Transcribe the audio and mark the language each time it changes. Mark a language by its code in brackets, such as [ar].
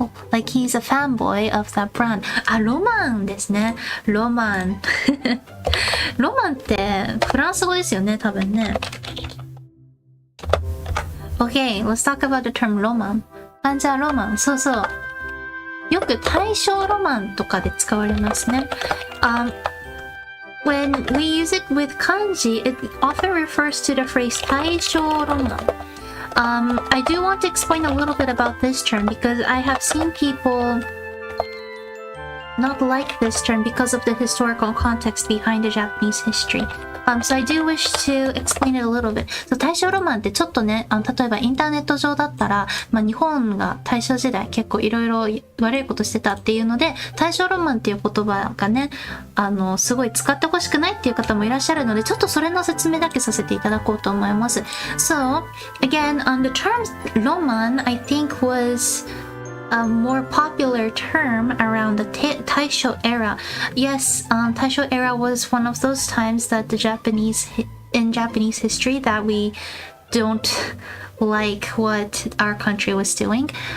[en] Like he's a fanboy of that brand. [ja] あ、ロマンですね。ロマン。ロマンってフランス語ですよね、多分ね。 [en] Okay, let's talk about the term ロマン。 [ja] あ、じゃあロマン。そうそう。よく大正ロマンとかで使われますね。 [en] When we use it with kanji, it often refers to the phrase 大正ロマン。 I do want to explain a little bit about this term because I have seen people not like this term because of the historical context behind the Japanese history. So I do wish to explain it a little bit. [ja] So 大正ロマンってちょっとね、例えばインターネット上だったら、日本が大正時代結構いろいろ悪いことしてたっていうので、大正ロマンっていう言葉がね、すごい使ってほしくないっていう方もいらっしゃるので、ちょっとそれの説明だけさせていただこうと思います。 [en] So, again, the term ロマン, I think was a more popular term around the Taisho era. Yes, Taisho era was one of those times that in Japanese history that we don't like what our country was doing.